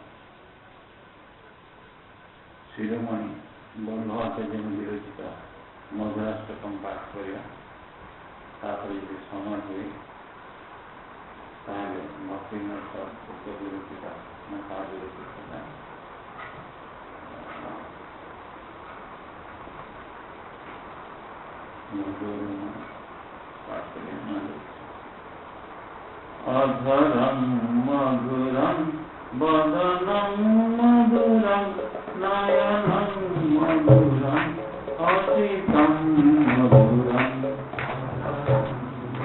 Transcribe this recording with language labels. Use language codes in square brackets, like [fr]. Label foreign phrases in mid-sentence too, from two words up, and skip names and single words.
[or] ଶିରୋମଣି ବଲ୍ଲଭାଚାର୍ଯ୍ୟ ବିରଚିତ ମଧୁରାଷ୍ଟକମ୍ ପାଠ କରିବା ତାପରେ ଯଦି ସମୟ ହୁଏ ତାହେଲେ ଭକ୍ତିନାଥ ବିରଚିତ ମହାବିରଚିତ ପାଠ କରିବା [sa] अधरं मधुरं वदनं मधुरं नयनं मधुरं हसितं मधुरं